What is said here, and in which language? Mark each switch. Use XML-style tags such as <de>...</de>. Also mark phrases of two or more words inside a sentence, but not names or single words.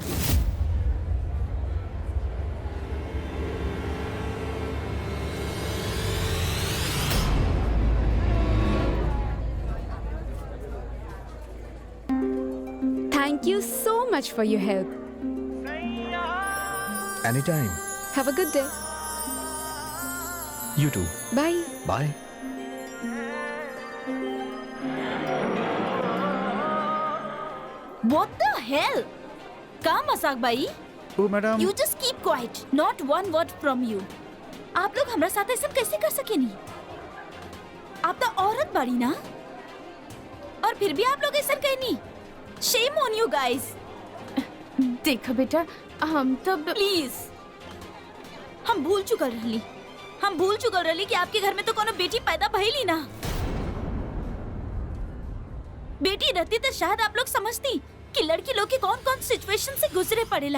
<en>Thank you so much for your help. Anytime. Have a good day. You too. Bye. Bye. What the hell?</en> <bho>का मजाक भाई? ओ मैडम।</bho> <en>You just keep quiet. Not one word from you.</en> <bho>आप लोग हमरा साथ ऐसा कैसे कर सके नहीं? आप तो औरत बाड़ी ना? और फिर भी आप लोग ऐसा कहीं नहीं?</bho> <en>Shame on you guys.</en> <bho>देखो बेटा, हम तब प्लीज, हम भूल चुकल रहली कि आपके घर में तो कोनो बेटी पैदा भइली ना। बेटी रहती तो शायद आप लोग समझती कि लड़की लोग के कौन कौन सिचुएशन से गुजरे पड़ेला।</bho>